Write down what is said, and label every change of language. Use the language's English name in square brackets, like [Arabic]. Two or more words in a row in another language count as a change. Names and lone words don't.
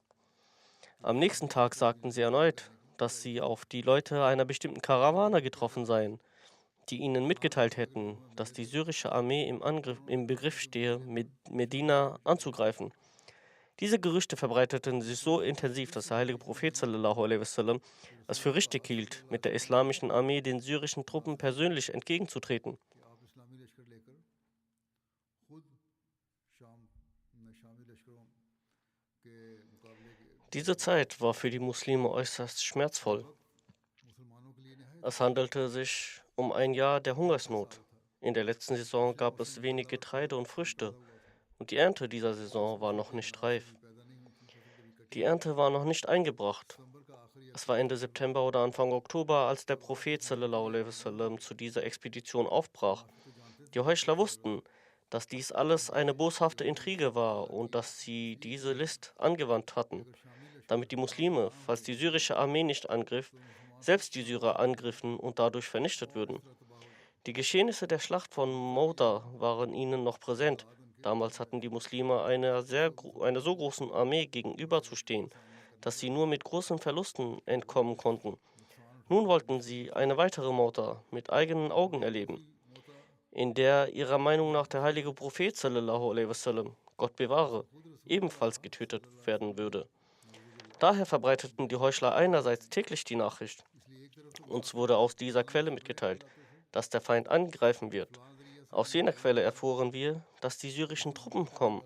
[German] Am nächsten Tag sagten sie erneut, dass sie auf die Leute einer bestimmten Karawane getroffen seien, die ihnen mitgeteilt hätten, dass die syrische Armee im Begriff stehe, Medina anzugreifen. Diese Gerüchte verbreiteten sich so intensiv, dass der heilige Prophet [Arabic] sallallahu alaihi wasallam [German] es für richtig hielt, mit der islamischen Armee den syrischen Truppen persönlich entgegenzutreten. Diese Zeit war für die Muslime äußerst schmerzvoll. Es handelte sich um ein Jahr der Hungersnot. In der letzten Saison gab es wenig Getreide und Früchte und die Ernte dieser Saison war noch nicht reif. Die Ernte war noch nicht eingebracht. Es war Ende September oder Anfang Oktober, als der Prophet [Arabic] sallallahu alaihi wasallam [German] zu dieser Expedition aufbrach. Die Heuchler wussten, dass dies alles eine boshafte Intrige war und dass sie diese List angewandt hatten, damit die Muslime, falls die syrische Armee nicht angriff, selbst die Syrer angriffen und dadurch vernichtet würden. Die Geschehnisse der Schlacht von Mauta waren ihnen noch präsent. Damals hatten die Muslime einer so großen Armee gegenüberzustehen, dass sie nur mit großen Verlusten entkommen konnten. Nun wollten sie eine weitere Mauta mit eigenen Augen erleben, in der ihrer Meinung nach der heilige Prophet [Arabic] sallallahu alaihi wasallam, [German] Gott bewahre, ebenfalls getötet werden würde. Daher verbreiteten die Heuchler einerseits täglich die Nachricht. Uns wurde aus dieser Quelle mitgeteilt, dass der Feind angreifen wird. Aus jener Quelle erfuhren wir, dass die syrischen Truppen kommen.